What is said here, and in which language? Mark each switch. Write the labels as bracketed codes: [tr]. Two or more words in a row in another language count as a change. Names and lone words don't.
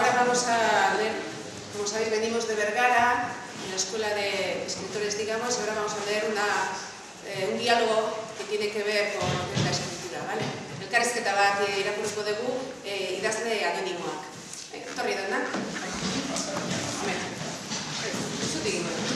[es] vamos a leer, como sabéis, venimos de Vergara, en la escuela de escritores, digamos, y ahora vamos a leer un diálogo que tiene que ver con la escritura, ¿vale? [eu] Elkarrizketa bat irakurriko dugu idazle anonimoak. Etorri da, na? Zutik ingo.